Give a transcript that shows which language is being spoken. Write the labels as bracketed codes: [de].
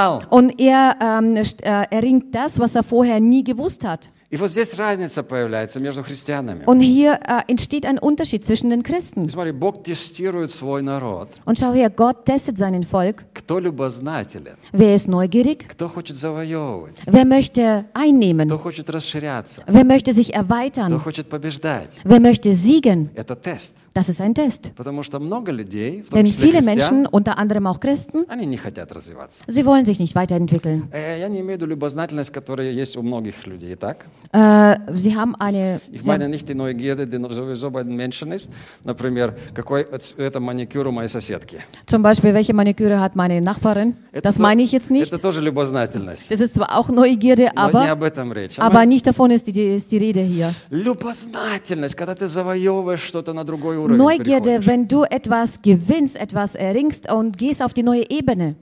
[de] Und er erringt das, was er vorher nie gewusst hat. [ru] И вот здесь разница появляется между христианами. [de] Und hier entsteht ein Unterschied zwischen den Christen. [ru] И смотри, Бог тестирует свой народ. [de] Und schau her, Gott testet seinen Volk. [ru] Кто любознателен? [de] Wer ist neugierig? [ru] Кто хочет завоевывать? [de] Wer möchte einnehmen? [ru] Кто хочет расширяться? [de] Wer möchte sich erweitern? [ru] Кто хочет побеждать? [de] Wer möchte siegen? [ru] Это тест. [de] Das ist ein Test. [ru] Потому что много людей, в том [de] Denn числе viele Menschen, unter anderem auch Christen, [ru] они не хотят развиваться. [de] Sie wollen sich nicht weiterentwickeln. [ru] Я не имею в виду любознательность, которая есть у многих людей, так? [de] Sie haben eine, ich meine nicht die Neugierde, die sowieso bei den Menschen ist. [ru] Например, какой это маникюр у моей соседки? [de] Zum Beispiel, welche Maniküre hat meine Nachbarin? Das meine ich jetzt nicht. [ru] Это тоже любознательность. [de] Das ist zwar auch Neugierde, aber [ru] не об этом речь. [de] Aber nicht davon ist die Rede hier. [ru] Любознательность, когда ты завоевываешь что-то на другой уровень. [de] Neugierde, wenn du etwas gewinnst, etwas erringst und gehst auf die neue Ebene.